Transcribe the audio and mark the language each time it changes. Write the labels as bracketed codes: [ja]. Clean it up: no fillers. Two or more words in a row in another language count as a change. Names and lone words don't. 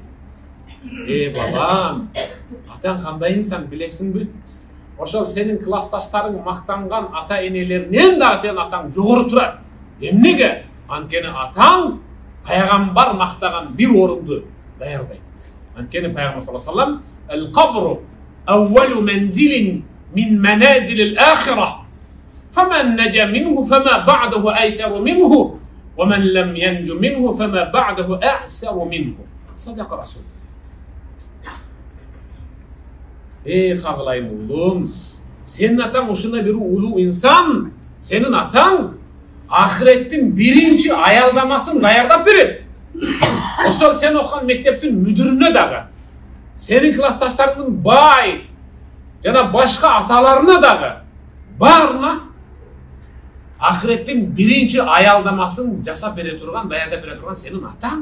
[ky] Балам, атаң кандай инсан билесиңби? Ошол сенин классташтарың мактанган ата энелеринен дагы сенин атаң жогору турат. Эмнеге? Анткени атаң пайгамбар мактаган бир орунду даярдайт. Анткени пайгамбар [ar] صلى الله عليه وسلم القبر أول منزل من منازل الآخرة. فمن نجا منه فما بعده أيسر منه ومن لم ينج منه فما بعده أعسر منه." صدق الرسول. [ky] Кагылайын уулум, сенин атаң ушундай бир улуу инсан, сенин атаң ахиреттин биринчи аялдамасын даярдап берет. Ошол сен окуган мектептин мүдүрүнө дагы, сенин классташтарыңдын бай жана башка аталарына дагы баарына ахиреттин биринчи аялдамасын жасап бере турган, даярдап бере турган сенин атаң.